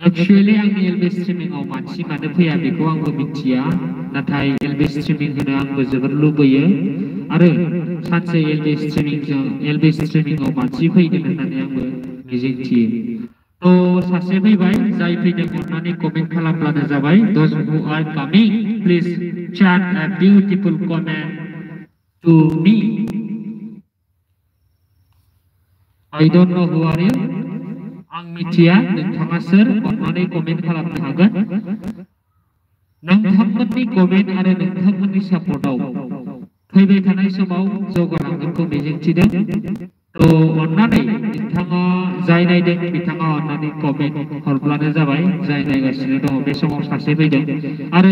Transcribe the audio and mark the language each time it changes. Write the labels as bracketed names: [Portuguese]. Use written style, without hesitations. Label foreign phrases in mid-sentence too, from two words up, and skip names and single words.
[Bodo] Actually आंनि LB स्ट्रिमिंआव मानसि मानो फैया बेखौ आंबो मिथिया नाथाय LB स्ट्रिमिं होनो आंबो जोबोर लुबैयो आरो सानसे LB स्ट्रिमिंआव मानसि फैगोन होननानै आंबो मिजिंथियो थ' सासे फैबाय जाय फैदों अननानै कमेन्ट खालामब्लानो जाबाय [English] those who are coming please chat a beautiful comment to me I don't know who are you [Bodo] आं मिथिया नोंथाङा सोर अननानै कमेन्ट खालामनो हागोन नोंथांमोननि कमेन्ट आरो नोंथांमोननि सापर्टआव फैबाय थानाय समाव जौगालांगोनखौ मिजिंथिदों थ' अननानै नोंथाङा जाय नायदों बिथाङा अननानै कमेन्ट हरब्लानो जाबाय जाय नायगासिनो दङ बे समाव सासे फैदों आरो